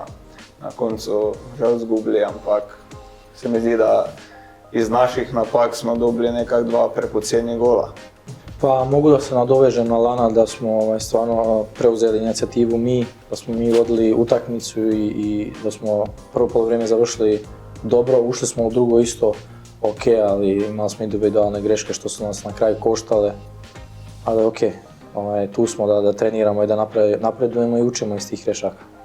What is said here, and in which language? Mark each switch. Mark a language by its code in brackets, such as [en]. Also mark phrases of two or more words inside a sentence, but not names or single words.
[sl] Na koncu žal zgubili, ampak se mi zdi, da iz naših napak smo dobili nekako 2 prepoceni gola. [sr] Pa mogu da se nadovežem na Lana da smo stvarno preuzeli inicijativu da smo mi vodili utakmicu i da smo prvo poluvreme završili dobro, ušli smo u drugo isto ok, ali imali smo individualne greške što su nas na kraju koštale, ali ok, tu smo da treniramo i da napredujemo i učimo iz tih grešaka.